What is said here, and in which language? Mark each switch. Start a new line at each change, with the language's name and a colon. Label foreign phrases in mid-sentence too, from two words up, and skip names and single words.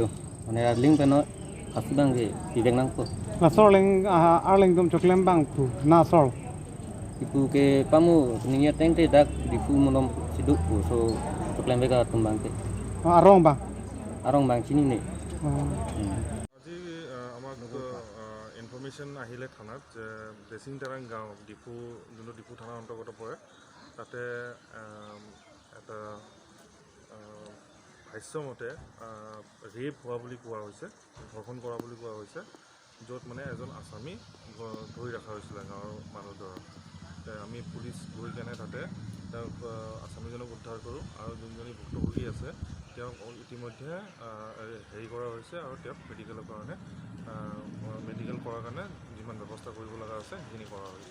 Karbi: Mana link pen no asu bang ke pibeng nang ko. Na sorling arling tum choklem bang tu na sor. Ipu ke pamu ningia teng te dak dipu molom siduk pu so choklem bega tumbang ke. Arong bang. Arong bang sini ni.
Assamese: আজি আমাক ইনফৰমেশ্যন আহিলে থানাত যে ড্ৰেছিংটেৰাং গাঁও ডিপু যোনটো ডিপু থানাৰ অন্তৰ্গত পৰে তাতে এটা ভাষ্যমতে ৰেপ হোৱা বুলি কোৱা হৈছে ধৰ্ষণ কৰা বুলি কোৱা হৈছে য'ত মানে এজন আছামী ধৰি ৰখা হৈছিলে গাঁৱৰ মানুহৰ দ্বাৰা আমি পুলিচ গৈ কেনে তাতে তেওঁক আছামীজনক উদ্ধাৰ কৰোঁ আৰু যোনজনী ভুক্তভোগী আছে তেওঁক ইতিমধ্যে হেৰি কৰা হৈছে আৰু তেওঁক মেডিকেলৰ কাৰণে মেডিকেল কৰাৰ কাৰণে যিমান ব্যৱস্থা কৰিব লগা আছে সেইখিনি কৰা হৈছে